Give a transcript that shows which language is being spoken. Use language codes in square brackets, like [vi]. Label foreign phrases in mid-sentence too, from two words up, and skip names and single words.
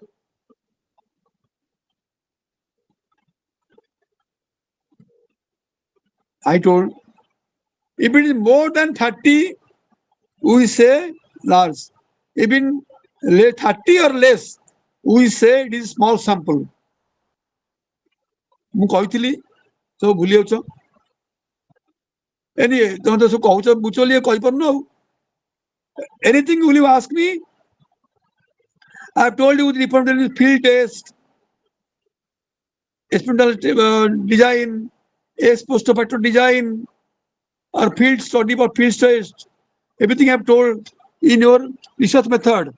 [en] I told, if it is more than 30, we say large. Even 30 or less, we say it is small sample. [or] ମୁଁ କହିଥିଲି ସବୁ ଭୁଲି ଯାଉଛ। Anyway, ତମେ ତ ସବୁ କହୁଛ ବୁଝ ବୋଲି କହିପାରୁନ ଆଉ। [en] Anything will you ask me? I have told you the difference between field test, experimental design, ex post facto design, or field study or field test. Everything I have told in your research method.